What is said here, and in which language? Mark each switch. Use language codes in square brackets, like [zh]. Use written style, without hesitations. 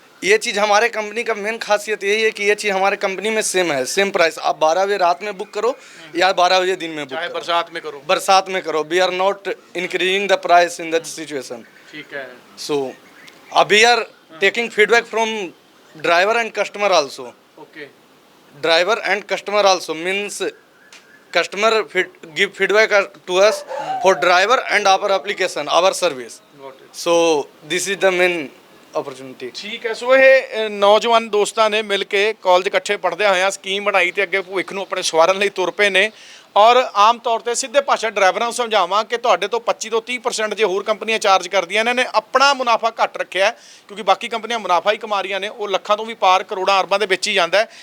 [hi] ये चीज़ हमारे कंपनी का मेन खासियत यही है कि ये चीज़ हमारे कंपनी में सेम है, सेम प्राइस। आप 12 बजे रात में बुक करो या 12 बजे दिन में बुक चाहे करो, बरसात में करो। बरसात में करो। [en] We are not increasing the price in that situation. [hi] ठीक है। [en] So we are taking feedback from driver and customer also. Okay. Driver and customer also means customer give feedback to us for driver and our application, our service. So this is the main opportunity. [pa] ਠੀਕ ਹੈ। ਸੋ ਇਹ ਨੌਜਵਾਨ ਦੋਸਤਾਂ ਨੇ ਮਿਲ ਕੇ college ਇਕੱਠੇ ਪੜ੍ਹਦੇ ਹੋਇਆ scheme ਬਣਾਈ ਤੇ ਅੱਗੇ ਭਵਿੱਖ ਨੂੰ ਆਪਣੇ ਸਵਾਰਨ ਲਈ ਤੁਰ ਪਏ ਨੇ। ਔਰ ਆਮ ਤੌਰ ਤੇ ਸਿੱਧੇ ਭਾਸ਼ਾ ਡਰਾਈਵਰਾਂ ਨੂੰ ਸਮਝਾਵਾਂ ਕਿ ਤੁਹਾਡੇ ਤੋਂ 25 ਤੋਂ 30% ਜੇ ਹੋਰ ਕੰਪਨੀਆਂ ਚਾਰਜ ਕਰਦੀਆਂ ਨੇ, ਇਹਨਾਂ ਨੇ ਆਪਣਾ ਮੁਨਾਫਾ ਘੱਟ ਰੱਖਿਆ ਕਿਉਂਕਿ ਬਾਕੀ ਕੰਪਨੀਆਂ ਮੁਨਾਫਾ ਹੀ ਕਮਾ ਰਹੀਆਂ ਨੇ, ਉਹ ਲੱਖਾਂ ਤੋਂ ਵੀ ਪਾਰ ਕਰੋੜਾਂ ਅਰਬਾਂ ਦੇ ਵਿੱਚ ਹੀ ਜਾਂਦਾ।